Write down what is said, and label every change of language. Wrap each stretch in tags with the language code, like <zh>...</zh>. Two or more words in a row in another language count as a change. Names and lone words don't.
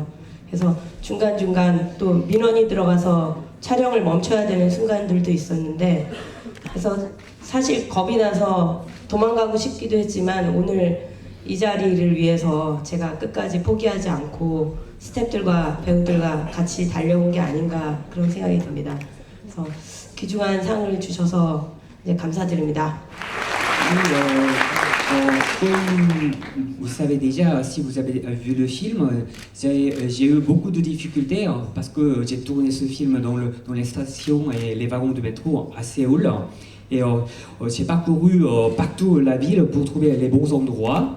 <ko>그래서 중간중간 또 민원이 들어가서 촬영을 멈춰야 되는 순간들도 있었는데, 그래서 사실 겁이 나서 도망가고 싶기도 했지만 오늘 이 자리를 위해서 제가 끝까지 포기하지 않고 스태프들과 배우들과 같이 달려온 게 아닌가 그런 생각이 듭니다. 그래서 귀중한 상을 주셔서 이제 감사드립니다.</ko> <fr>Comme vous savez déjà, si vous avez vu le film, j'ai eu beaucoup de difficultés parce que j'ai tourné ce film dans les stations et les wagons de métro à Séoul. Et j'ai parcouru partout la ville pour trouver les bons endroits.</fr>